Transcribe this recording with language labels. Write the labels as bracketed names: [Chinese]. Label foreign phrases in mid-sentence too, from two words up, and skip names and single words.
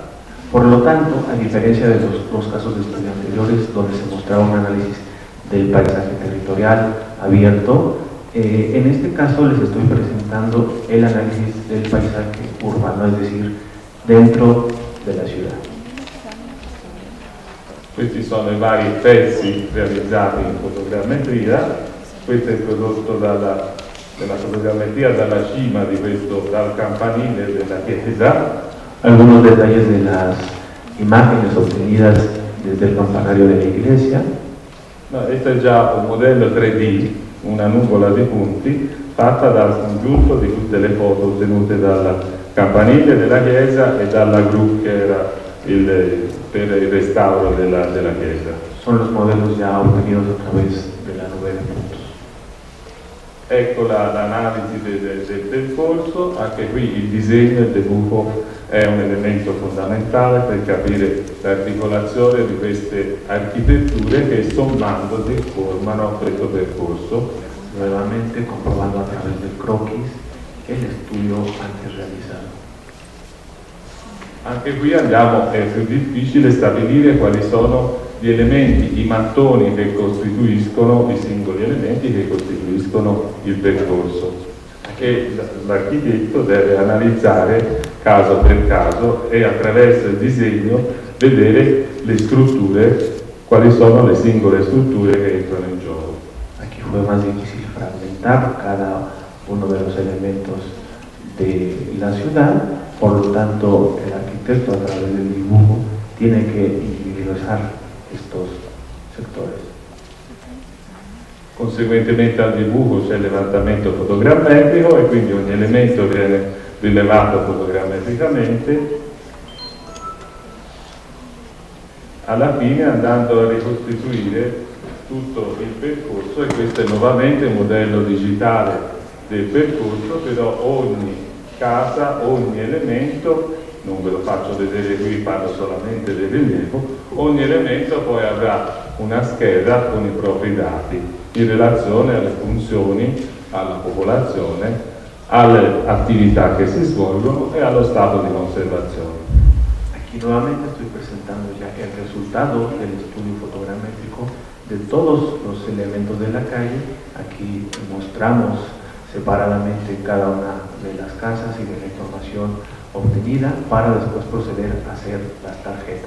[Spanish] Por lo tanto, a diferencia de los casos de estudio anteriores, donde se mostraba un análisis del paisaje territorial abierto, en este caso les estoy presentando el análisis del paisaje urbano, es decir, dentro de la ciudad. [Italian] Questi sono i vari pezzi realizzati in fotogrammetria. Questo è il prodotto della fotogrammetria dalla cima di dal campanile della chiesa. [Spanish] Algunos detalles de las imágenes obtenidas desde el campanario de la iglesia. [Italian] No, questo è già un modello 3D, una nuvola di punti fatta dal congiunto di tutte le foto ottenute dal campanile della chiesa e dalla gru che era per il restauro della chiesa. [Spanish] Son los modelos ya obtenidos a través de la nube de puntos. [Italian] Ecco l'analisi del percorso, anche qui il disegno, il dibujo è un elemento fondamentale per capire l'articolazione di queste architetture che sommandosi formano questo percorso. [Spanish] Nuevamente comprobando a través del croquis el estudio antes realizado. [Italian] Anche qui è più difficile stabilire quali sono gli elementi, i mattoni che costituiscono i singoli elementi che costituiscono il percorso. E l'architetto deve analizzare caso per caso e attraverso il disegno vedere le strutture, quali sono le singole strutture che entrano in gioco. [Spanish] Aquí fue más difícil fragmentar cada uno de los elementos de la ciudad, por lo tanto el arquitecto a través del dibujo tiene que individualizar estos sectores. [Italian] Conseguentemente al dibujo c'è il levantamento fotogrammetrico e quindi ogni elemento viene rilevato fotogrammetricamente, alla fine andando a ricostituire tutto il percorso, e questo è nuovamente un modello digitale del percorso, però ogni casa, ogni elemento, non ve lo faccio vedere qui, parlo solamente del rilievo, ogni elemento poi avrà una scheda con i propri dati in relazione alle funzioni, alla popolazione, alle attività che si svolgono e allo stato di conservazione. [Spanish] Aquí nuevamente estoy presentando ya el resultado del estudio fotogramétrico de todos los elementos de la calle. Aquí mostramos separadamente cada una de las casas y de la información obtenida para después proceder a hacer las tarjetas.